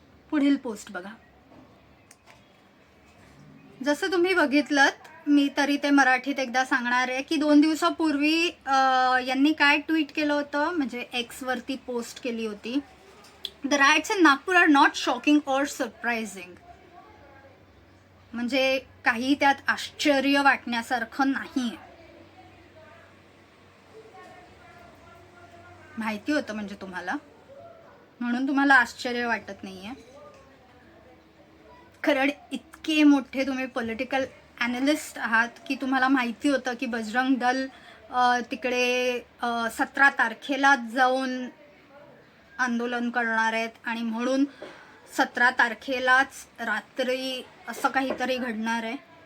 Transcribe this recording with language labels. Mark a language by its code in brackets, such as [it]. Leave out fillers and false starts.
[mr] पुढील पोस्ट बघा. जसं तुम्ही बघितलं, मी तरी ते मराठीत एकदा सांगणार आहे की 2 दिवसापूर्वी यांनी काय ट्विट केलं होतं, म्हणजे एक्स वरती पोस्ट केली होती. [en] The riots in Nagpur are not shocking or surprising. [mr] म्हणजे काही त्यात आश्चर्य वाटण्यासारखं नाहीये. माहिती होतं म्हणजे तुम्हाला, म्हणून तुम्हाला आश्चर्य वाटत नाहीये. कारण इतके मोठे तुम्ही पॉलिटिकल ॲनालिस्ट आहात की तुम्हाला माहिती होतं की बजरंग दल तिकडे 17 तारखेला जाऊन आंदोलन करणार आहेत आणि म्हणून 17 तारखेलाच रात्री असं काहीतरी घडणार आहे.